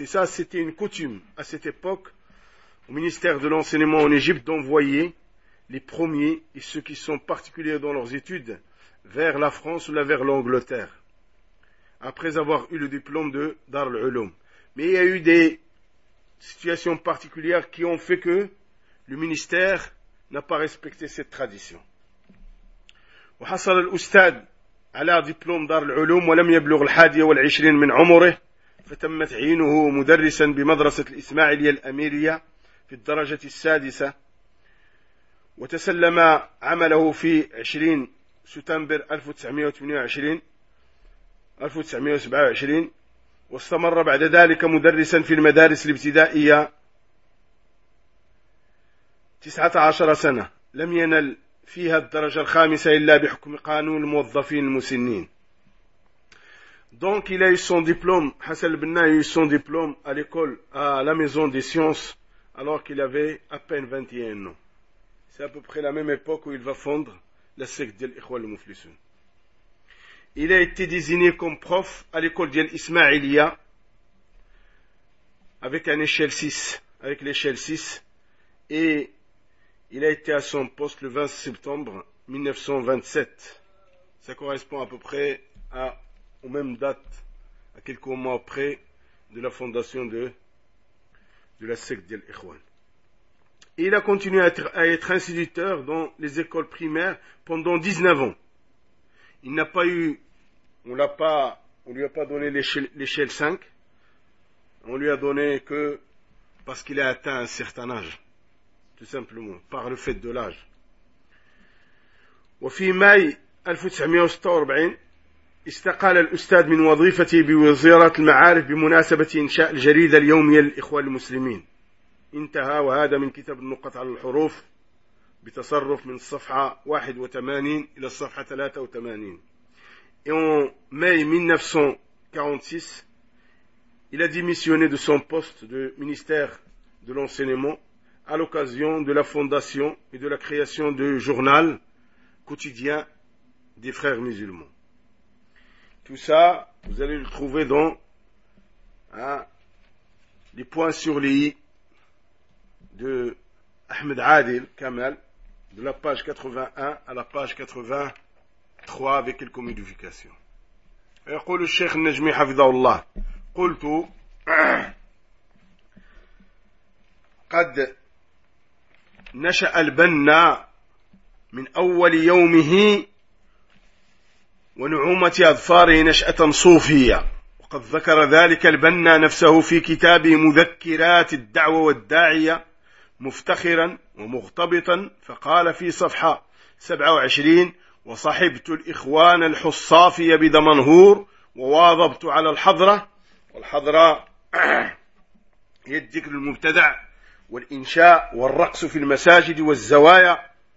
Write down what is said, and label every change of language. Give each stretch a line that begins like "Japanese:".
French: Et ça, c'était une coutume à cette époque au ministère de l'enseignement en Égypte d'envoyer les premiers et ceux qui sont particuliers dans leurs études vers la France ou là vers l'Angleterre après avoir eu le diplôme de Dar al-Uloum. Mais il y a eu des situations particulières qui ont fait que le ministère n'a pas respecté cette tradition.
Arabic: وحصل الأستاذ على دبلوم دار العلوم ولم يبلغ الحادية والعشرين من عمره، فتم تعيينه مدرسا بمدرسة الإسماعيلية الأميرية في الدرجة السادسة، وتسلم عمله في 20 سبتمبر 1927، واستمر بعد ذلك مدرسا في المدارس الابتدائية 19 سنة، لم ينل فيها الدرجة الخامسة إلا بحكم قانون الموظفين المسنين.
French: Donc il a eu son diplôme, Hassan Benna a eu son diplôme à l'école, à la maison des sciences, alors qu'il avait à peine 21 ans. C'est à peu près la même époque où il va fondre la secte de l'Ikhwa al-Muflisoun. Il a été désigné comme prof à l'école de l'Ismaïlia, avec l'échelle 6, et il a été à son poste le 20 septembre 1927. Ça correspond à peu près aux mêmes dates, à quelques mois près de la fondation de la secte d'Al-Ikhwan. Et il a continué à être instituteur dans les écoles primaires pendant 19 ans. Il n'a pas eu, on lui a pas donné l'échelle 5. On lui a donné que parce qu'il a atteint un certain âge. Tout simplement, par le fait de l'âge.
Arabic: وفي ماي 1946 استقال الأستاذ من وظيفته بوزارة المعارف بمناسبة إنشاء الجريدة اليومية للإخوان المسلمين. انتهى، وهذا من كتاب النقط على الحروف بتصرف من الصفحة 81 إلى الصفحة 83.
French: Et en mai 1946, il a démissionné de son poste de ministère de l'enseignement à l'occasion de la fondation et de la création du journal quotidien des frères musulmans. Tout ça, vous allez le trouver dans les points sur les i de Ahmed Adil Kamal, de la page 81 à la page 83 avec quelques modifications.
Arabic: Et قول الشيخ النجمي حفظه الله قلت قد نشأ البنا من أول يومه ونعومة أظفاره نشأة صوفية، وقد ذكر ذلك البنا نفسه في كتابه مذكرات الدعوة والداعية مفتخرا ومغتبطا، فقال في صفحة 27: وصحبت الإخوان الحصافية بدمنهور وواظبت على الحضرة، والحضرة هي الذكر المبتدع والإنشاء والرقص في المساجد والزوايا،